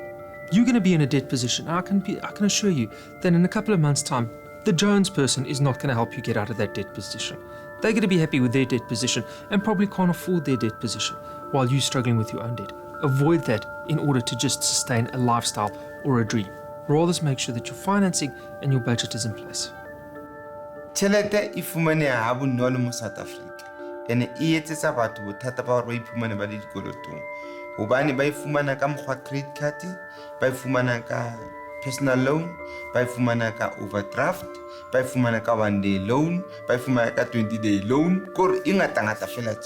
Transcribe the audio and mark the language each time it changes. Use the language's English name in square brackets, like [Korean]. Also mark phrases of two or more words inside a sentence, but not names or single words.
[English] You're going to be in a debt position. I can assure you that in a couple of months' time, the Jones person is not going to help you get out of that debt position. They're going to be happy with their debt position and probably can't afford their debt position while you're struggling with your own debt. Avoid that in order to just sustain a lifestyle or a dream. Rather make sure that your financing and your budget is in place. [Southern Sotho] Tjhelete e fumaneha ha bonolo mo South Africa. Ene e etsetsa batho bothata ba hore ba iphumane ba le dikolotong. Hobane ba ifumana ka mokgwa [English] credit card, [Southern Sotho] ba ifumana ka [English] personal loan, [Southern Sotho] ba ifumana ka overdraft, ba ifumana ka [English] 1-day loan, [Southern Sotho] ba ifumana ka [English] 20-day loan, [Southern Sotho] kore e ngata fela tse.